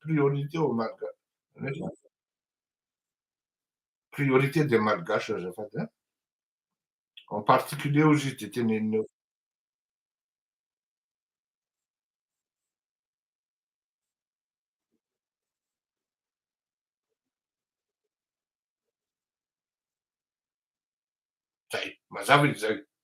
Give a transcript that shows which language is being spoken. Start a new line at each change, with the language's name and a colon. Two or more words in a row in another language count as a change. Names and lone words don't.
French: Priorité au malagasy. Priorité des malgaches azafady a. En particulier
Malagasy: hozy izy de tenenina eo. Zay, mazava izy zay.